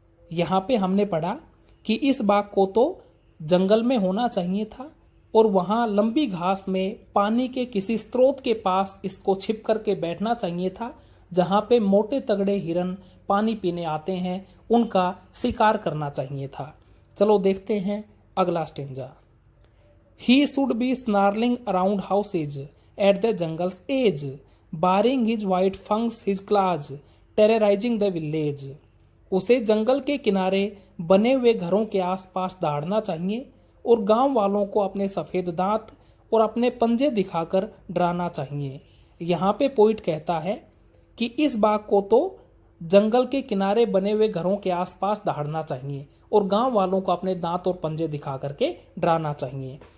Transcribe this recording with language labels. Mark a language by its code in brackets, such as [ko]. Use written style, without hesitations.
[hi] यहाँ पे हमने पढ़ा कि इस बाघ को तो जंगल में होना चाहिए था और वहां लंबी घास में पानी के किसी स्रोत के पास इसको छिप करके बैठना चाहिए था, जहाँ पे मोटे तगड़े हिरन पानी पीने आते हैं उनका शिकार करना चाहिए था। चलो देखते हैं अगला stanza. [en] He should be snarling around houses at the jungle's edge, baring his white fangs his claws, terrorizing the village. [hi] उसे जंगल के किनारे बने हुए घरों के आसपास दौड़ना चाहिए और गांव वालों को अपने सफेद दांत और अपने पंजे दिखाकर डराना चाहिए। यहाँ पे पोइट कहता है कि इस बाघ को तो जंगल के किनारे बने हुए घरों के आसपास दौड़ना चाहिए और गांव वालों को अपने दांत और पंजे दिखा करके डराना चाहिए।